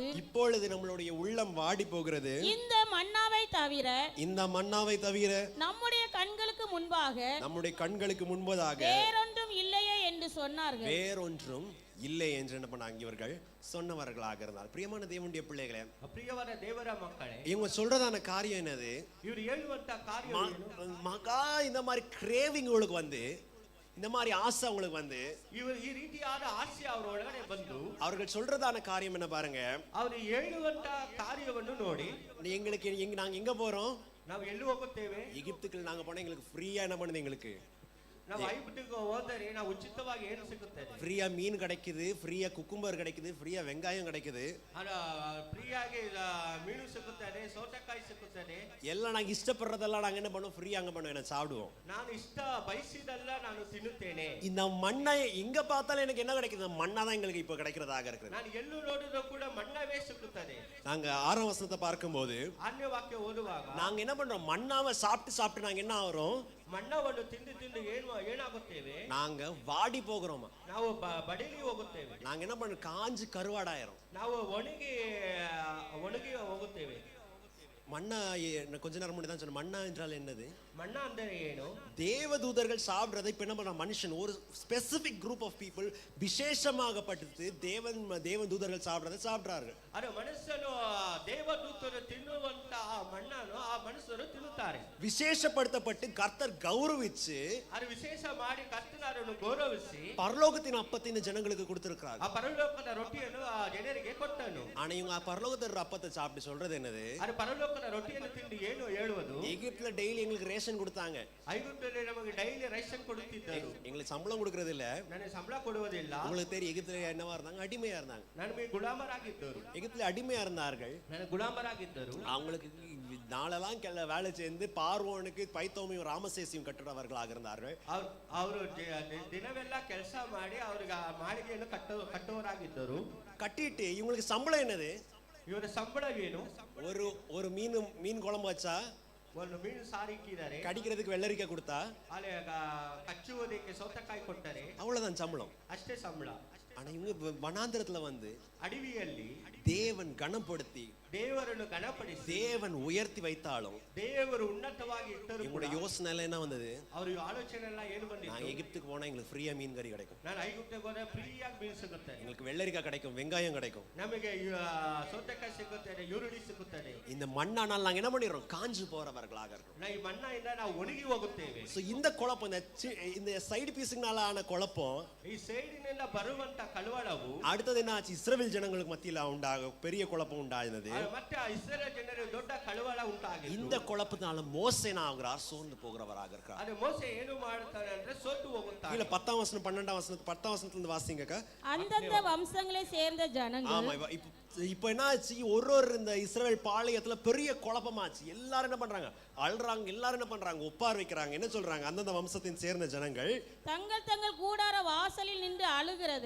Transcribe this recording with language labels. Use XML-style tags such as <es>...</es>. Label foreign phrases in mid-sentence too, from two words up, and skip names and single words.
<ta>இப்பொழுது நம்மளுடைய உள்ளம் வாடி போகிறது. இந்த மன்னாவை தவிர நம்முடைய கண்களுக்கு முன்பாக வேறொன்றும் இல்லையே என்று சொன்னார்கள். வேறொன்றும் இல்லை என்று என்ன பண்ணாங்க இவர்கள் சொன்னவர்களாக இருந்தார். பிரியமான தேவனுடைய பிள்ளைகளே,</ta> <kn>ಪ್ರಿಯವರ ದೇವರ ಮಕ್ಕಳೇ,</kn> <ta>இவங்க சொல்றதான காரியம் என்னது?</ta> <kn>ಇವರು ಹೇಳುವಂತ ಕಾರ್ಯ</kn> <ta>மகா இந்த மாதிரி கிரேவிங் உங்களுக்கு வந்து, இந்த மாதிரி ஆசை உங்களுக்கு வந்து,</ta> <kn>ಇವರು ಈ ರೀತಿಯಾದ ಆಸೆ ಅವರ ಒಳಗಡೆ ಬಂದು</kn> <ta>அவர்கள் சொல்றதான காரியம் என்ன பாருங்க.</ta> <kn>ಅವರು ಹೇಳುವಂತ ಕಾರ್ಯವನ್ನು ನೋಡಿ,</kn> <ta>நாங்க எங்க போறோம்?</ta> <kn>ನಾವು ಎಲ್ಲಿ ಹೋಗುತ್ತೇವೆ?</kn> <ta>எகிப்துக்கு நாங்க போனா எங்களுக்கு ஃப்ரீயா என்ன பண்ணுது? எங்களுக்கு</ta> <kn>ನಾವು ಐಗುಪ್ತಿಗೆ ಹೋದರೆ ನಾವು ಉಚಿತವಾಗಿ ಏನು ಸಿಗುತ್ತದೆ?</kn> <ta>ஃப்ரீயா மீன் கிடைக்குது, ஃப்ரீயா குக்கும்பர் கிடைக்குது, ஃப்ரீயா வெங்காயம் கிடைக்குது,</ta> <kn>ಫ್ರೀಯಾಗಿ ಮೀನು ಸಿಗುತ್ತದೆ, ಸೌತೆಕಾಯಿ ಸಿಗುತ್ತದೆ.</kn> <ta>எல்லாம் நாங்க இஷ்டப்படுறதெல்லாம் நாங்க என்ன பண்ணுவோம்? ஃப்ரீயா அங்க பண்ணுவோம், என்ன சாப்பிடுவோம்.</ta> <kn>ನಾನು ಇಷ್ಟ ಬಯಸಿದಲ್ಲ ನಾನು ತಿನ್ನುತ್ತೇನೆ.</kn> <ta>இந்த மண்ணை எங்க பார்த்தாலும் எனக்கு என்ன கிடைக்குது? மண்ணா தான் எங்களுக்கு இப்ப கிடைக்கிறதாக இருக்குது.</ta> <kn>ನಾನು ಎಲ್ಲೂ ನೋಡಿದ್ರು ಕೂಡ ಮಣ್ಣವೇ ಸಿಗುತ್ತದೆ.</kn> <ta>நாங்க 6ஆம் வசனத்தை பார்க்கும்போது</ta> <kn>ಅನ್ಯ ವಾಕ್ಯ ಓದುವಾಗ</kn> <ta>நாங்க என்ன பண்றோம்? மண்ணாவை சாப்பிட்டு நாங்க என்ன ஆகிறோம்?</ta> <kn>ಮಣ್ಣವನ್ನು ತಿಂದು ಏನಾಗುತ್ತೇವೆ?</kn> <ta>நாங்க வாடி போகிறோமா?</ta> <kn>ನಾವು ಬಡಿಲಿ ಹೋಗುತ್ತೇವೆ.</kn> <ta>நாங்க என்ன பண்றோம்? காஞ்சு கருவாடாயிரும்.</ta> <kn>ನಾವು ಒಣಗಿ ಹೋಗುತ್ತೇವೆ.</kn> <ta>மண்ணா கொஞ்ச நேரம் முன்னாடி தான் சொன்னேன். மண்ணா என்றால் என்னது? மண்ணா</ta> <kn>ಅಂದರೆ ಏನು?</kn> <ta>தேவதூதர்கள் சாப்பிடுறதை இப்ப என்ன பண்ற? மனுஷன் ஒரு</ta> <en>specific group of people</en> <ta>விசேஷமாகப்பட்டு தேவதூதர்கள் சாப்பிடுறதை சாப்பிடுறாரு.</ta> <kn>ಅದು ಮನುಷ್ಯನು ದೇವದೂತರು ತಿನ್ನುವಂತ ಆ ಮಣ್ಣನ್ನು ಆ ಮನುಷ್ಯರು ತಿನ್ನುತ್ತಾರೆ.</kn> <ta>விசேஷப்படுத்தப்பட்டு கர்த்தர் கௌரவிச்சு,</ta> <kn>ಅದು ವಿಶೇಷ ಮಾಡಿ ಕರ್ತನನ್ನು ಗೌರವಿಸಿ</kn> <ta>பரலோகத்தின் அப்பத்தை இந்த ஜனங்களுக்கு கொடுத்திருக்கிறார்.</ta> <kn>ಆ ಪರಲೋಕದ ರೊಟ್ಟಿಯನ್ನು ಆ ಜನರಿಗೆ ಕೊಟ್ಟನು.</kn> <ta>ஆனா இவங்க பரலோகத்தோட அப்பத்தை சாப்பிட்டு சொல்றது என்னது?</ta> <kn>ಅದು ಪರಲೋಕದ ರೊಟ್ಟಿಯನ್ನು ತಿಂದು ಏನು ಹೇಳುವುದು?</kn> <ta>எகிப்துல டெய்லி எங்களுக்கு ரேஷன் கொடுத்தாங்க.</ta> <kn>ಐಗುಪ್ತದಲ್ಲಿ ನಮಗೆ</kn> <en>daily ration</en> <kn>ಕೊಡುತ್ತಿದ್ದರು.</kn> <ta>எங்களுக்கு சம்பளம் கொடுக்கறது இல்ல.</ta> <kn>ನನಗೆ ಸಂಬಳ ಕೊಡುವುದಿಲ್ಲ.</kn> <ta>உங்களுக்கு தெரியும் எகிப்துல என்னவா இருந்தாங்க? அடிமையா இருந்தாங்க.</ta> <kn>ನನಗೆ ಗುಲಾಮರಾಗಿದ್ದರು.</kn> <ta>எகிப்துல அடிமையா இருந்தார்கள்.</ta> <kn>ನನಗೆ ಗುಲಾಮರಾಗಿದ್ದರು.</kn> <ta>அவங்களுக்கு நாளெல்லாம் வேலை செய்து பார்வோனுக்கு பைத்தோமையும் ராமசேசியும் கட்டுறவர்களாக இருந்தார்கள்.</ta> <kn>ಅವರು ದಿನವೆಲ್ಲ ಕೆಲಸ ಮಾಡಿ ಅವರಿಗೆ ಮಾಳಿಗೆಯನ್ನು ಕಟ್ಟುವವರಾಗಿದ್ದರು.</kn> <ta>கட்டிட்டு இவங்களுக்கு சம்பளம் என்னது?</ta> <kn>ಇವರ ಸಂಬಳ ಏನು?</kn> <ta>ஒரு மீன் குழம்பு வச்சா,</ta> <kn>ಒಂದು ಮೀನು ಸಾರಿಕ್ಕಿದ್ದಾರೆ,</kn> <ta>கடிக்கிறதுக்கு வெள்ளரிக்காய் கொடுத்தா,</ta> <kn>ಅಲ್ಲಿ ಕಚ್ಚುವುದಕ್ಕೆ ಸೌತೆಕಾಯಿ ಕೊಟ್ಟರೆ</kn> <ta>அவ்வளவுதான் சம்பளம்.</ta> <kn>ಅಷ್ಟೇ ಸಂಬಳ.</kn> <ta>ஆனா இவங்க வனாந்திரத்துல வந்து</ta> <kn>ಅಡವಿಯಲ್ಲಿ</kn> <ta>தேவன் கனப்படுத்தி,</ta> <kn>ದೇವರನ್ನು ಗಣಪಡಿಸಿ,</kn> <ta>தேவன் உயர்த்தி வைத்தாலும்</ta> <kn>ದೇವರು ಉನ್ನತವಾಗಿ ಇಟ್ಟರು.</kn> <ta>இவங்களுடைய யோசனை எல்லாம் என்ன வந்தது?</ta> <kn>ಅವರ ಆಲೋಚನೆ ಎಲ್ಲ ಏನು ಬಂದಿತ್ತು?</kn> <ta>நான் எகிப்துக்கு போனா எங்களுக்கு ஃப்ரீயா மீன் கறி கிடைக்கும்,</ta> <kn>ನಾನು ಐಗುಪ್ತಕ್ಕೆ ಹೋದ್ರೆ ಫ್ರೀಯಾಗಿ ಮೀನು ಸಿಗುತ್ತೆ,</kn> <ta>எங்களுக்கு வெள்ளரிக்காய் கிடைக்கும், வெங்காயம் கிடைக்கும்,</ta> <kn>ನಮಗೆ ಸೌತೆಕಾಯಿ ಸಿಗುತ್ತದೆ, ಈರುಳ್ಳಿ ಸಿಗುತ್ತದೆ.</kn> <ta>இந்த மண்ணானால் நாங்க என்ன பண்ணிடுறோம்? காஞ்சு போறவர்களாக இருக்கிறோம்.</ta> <kn>ಈ ಮಣ್ಣಿನಿಂದ ನಾವು ಒಣಗಿ ಹೋಗುತ್ತೇವೆ.</kn> <ta>சோ இந்த குழப்பம், இந்த சைடு பீஸுங்கனால ஆன குழப்பம்,</ta> <kn>ಈ ಸೈಡಿನಿಂದ ಬರುವಂತ ಕಳವಳವು</kn> <ta>அடுத்தது என்ன ஆச்சு? இஸ்ரவேல் ஜனங்களுக்கு மத்தியில பெரிய குழப்பம் உண்டானது.</ta> <kn>ಮತ್ತೆ ಇಸ್ರಾಯೇಲ್ ಜನರಿಗೆ ದೊಡ್ಡ ಕಳವಳ ಉಂಟಾಗಿದೆ.</kn> <ta>இந்த குழப்பத்தினால மோசே ஆகிறார், சோர்ந்து போகிறவராக இருக்கிறார்.</ta> <kn>ಅದು ಮೋಸೆ ಏನು ಮಾಡ್ತಾನೆ ಅಂದ್ರೆ ಸೋತು ಹೋಗುತ್ತಾನೆ.</kn> <ta>இல்ல 10ஆம் வசனம் 12ஆம் வசனம் 10ஆம் வசனத்துல இருந்து வாசிங்கக்கா. அந்தந்த வம்சங்களை சேர்ந்த ஜனங்கள். ஆமா, இப்போ என்ன ஆச்சு? ஒரு இந்த இஸ்ரவேல் பாளையத்துல பெரிய குழப்பமாச்சு. எல்லாரும் என்ன பண்றாங்க? அழுறாங்க. எல்லாரும் என்ன பண்றாங்க? ஒப்பார் வைக்கிறாங்க. என்ன சொல்றாங்க? அந்தந்த வம்சத்தின் சேர்ந்த ஜனங்கள் தங்கள் கூடார வாசலில் நின்று அழுகிறதை,</ta>